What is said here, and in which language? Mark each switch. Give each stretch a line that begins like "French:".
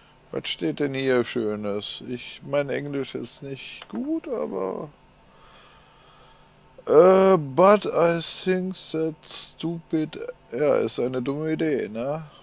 German: Was steht denn hier Schönes? Mein Englisch ist nicht gut, aber...
English: but I think that's stupid.
German: Ja, ist eine dumme Idee, ne?